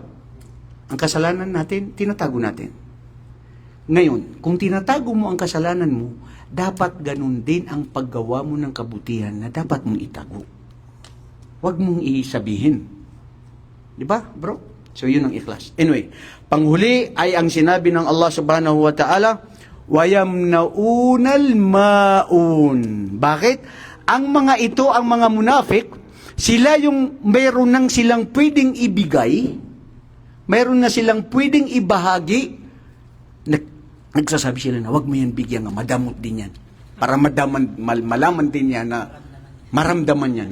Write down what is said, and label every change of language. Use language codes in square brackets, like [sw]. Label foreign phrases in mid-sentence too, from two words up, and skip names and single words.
[tl] Ang kasalanan natin, tinatago natin. Ngayon, kung tinatago mo ang kasalanan mo, dapat ganun din ang paggawa mo ng kabutihan na dapat mong itago. Huwag mong isabihin. Di ba, bro? So, yun ang ikhlas. Anyway, panghuli ay ang sinabi ng Allah [ar] سبحانه وتعالى, ويمنعون الماعون. [tl] Bakit? Ang mga ito, ang mga munafik, sila yung mayroon nang silang pwedeng ibigay, mayroon na silang pwedeng ibahagi, nagsasabi sila na, wag mo yan bigyan nga, madamot din yan. Para malaman din yan na maramdaman yan.